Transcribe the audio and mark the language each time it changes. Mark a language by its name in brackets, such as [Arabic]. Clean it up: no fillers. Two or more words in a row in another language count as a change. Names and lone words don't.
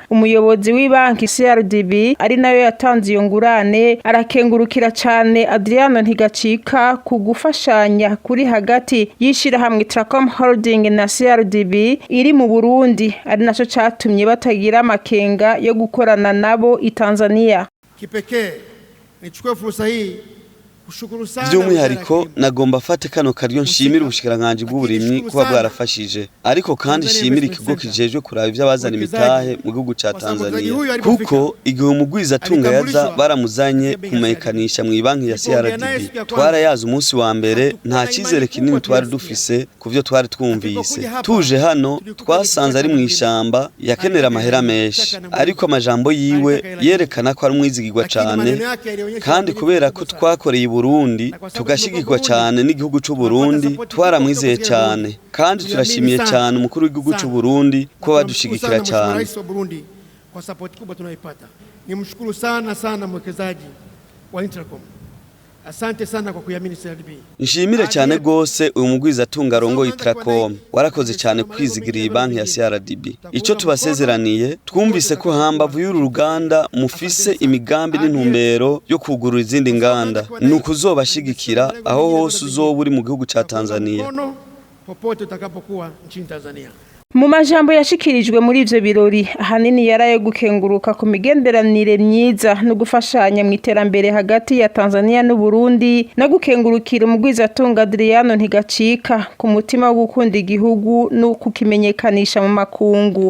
[Rundi] Umuyobozi w'ibanki CRDB ari nayo yatanze iyo ngurane arakengurukira cyane Adriano Ntigacika ku gufashanya kuri hagati yishira hamwe Itracom Holding na CRDB iri mu Burundi, ari naco catumye batagira amakenga yo gukorana nabo i Tanzania. [Swahili] Kipekee nichukue fursa hii [Rundi] by'umwihariko nagomba fate kano karyo nshimira ubushikiranganje bw'uburimyi kuba bwarafashije, ariko kandi nshimira ikigo kijejwe kuraba iby'abazana imitahe mu gihugu ca Tanzania, kuko igihe umugwizatunga yaza baramuzanye kumekanisha mu ibanki ya CRDB twarayaza umunsi wa mbere, nta cyizere kinini twari dufise kuvyo twari twumvise. Tuje hano twasanze ari mu ishamba yakenera amahera menshi, ariko amajambo yiwe yerekana ko ari umwizigirwa cyane, kandi kubera ko twakoreye Burundi tugashigirwa cyane n'igihugu cy'u Burundi, twaramwizeye cyane kandi turashimiye cyane umukuru w'igihugu cy'u Burundi ko badushigikira cyane. [Swahili] Kwa support kubwa tunaipata. Nimshukuru sana mwekezaji wa Itracom. Asante sana kwa kuyamini CRDB. [Rundi] Nshimire cyane gose uyu mugwizatunga arongo Itracom, warakoze cyane kwizigirira ibanki ya CRDB. Ico tubasezeraniye, twumvise ko hambavu y'uru ruganda mufise imigambi n'intumbero yo kugurura izindi nganda, nukuzobashigikira aho hose uzoba uri mu gihugu ca Tanzania. [Swahili] Popote utakapokuwa nchini Tanzania. [Rundi] Mu majambo yashikirijwe muri ivyo birori, ahanini yaraye gukenguruka ku migenderanire myiza no gufashanya mu iterambere hagati ya Tanzania n'u Burundi, no gukengurukira umugwizatunga Adriano Ntigacika ku mutima wo gukunda igihugu no kukimenyekanisha mu makungu.